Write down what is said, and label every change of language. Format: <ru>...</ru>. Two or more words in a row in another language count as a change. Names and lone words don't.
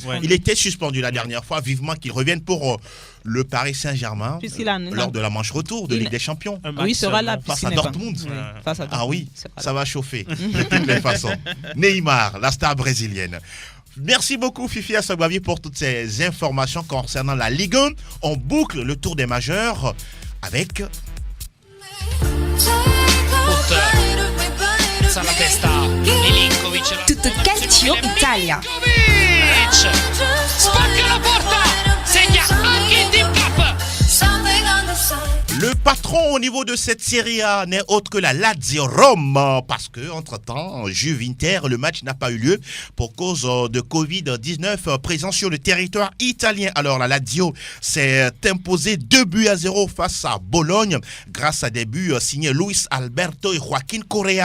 <fr>Il était suspendu la dernière fois. Vivement qu'il revienne pour le Paris Saint-Germain lors de la manche retour de Ligue des Champions. Oui, il sera là face à Dortmund. Ah oui, ça va chauffer de toutes les façons. Neymar, la star brésilienne. Merci beaucoup Fifi Assogbavi pour toutes ces informations concernant la Ligue 1. On boucle le tour des majeurs avec Tutto Calcio Italia.</fr> <it>Spacca la porta, segna anche in Team Cup.</it> <fr>le patron au niveau de cette Serie A n'est autre que la Lazio Rome, parce que entre-temps, Juve Inter, le match n'a pas eu lieu pour cause de Covid-19 présent sur le territoire italien. Alors la Lazio s'est imposée 2-0 face à Bologne grâce à des buts signés Luis Alberto et Joaquin Correa.</fr>